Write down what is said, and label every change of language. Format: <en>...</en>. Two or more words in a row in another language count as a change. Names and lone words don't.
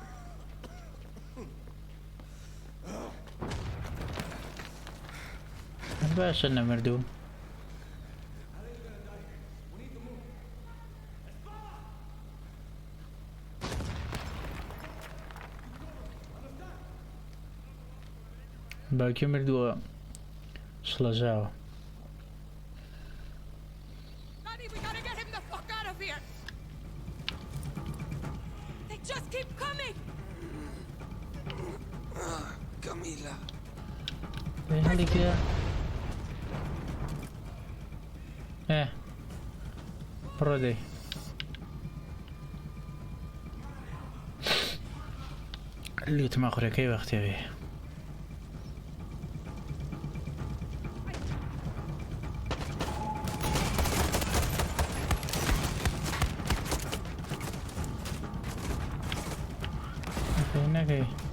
<ckb>باشە نەمردوو باوکی مردووە شڵەژاوە</ckb> <en>Honey, we gotta get him the fuck out of here! They just keep coming! Camila.</en> <ckb>هەڵی کرا بڕۆ دەی لوتما خوڕەکەی وەختێوێ نەکەی</ckb>